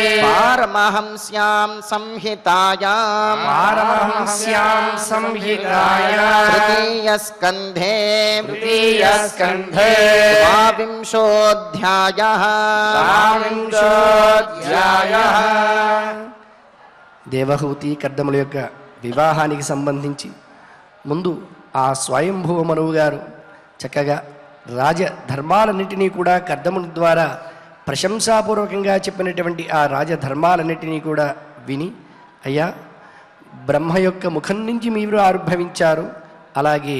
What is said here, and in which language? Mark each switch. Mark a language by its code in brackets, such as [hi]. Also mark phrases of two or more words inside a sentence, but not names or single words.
[sa] पारमहंस्यां संहितायां पारमहंस्यां संहितायां तृतीयस्कन्धे तृतीयस्कन्धे द्वाविंशोऽध्यायः द्वाविंशोऽध्यायः [te] దేవహూతి కర్దముల యొక్క వివాహానికి సంబంధించి ముందు ఆ స్వయంభువ మనువు గారు చక్కగా రాజధర్మాలన్నింటినీ కూడా కర్దముని ద్వారా ప్రశంసాపూర్వకంగా చెప్పినటువంటి ఆ రాజధర్మాలన్నింటినీ కూడా విని, అయ్యా బ్రహ్మ యొక్క ముఖం నుంచి మీరు ఆవిర్భవించారు, అలాగే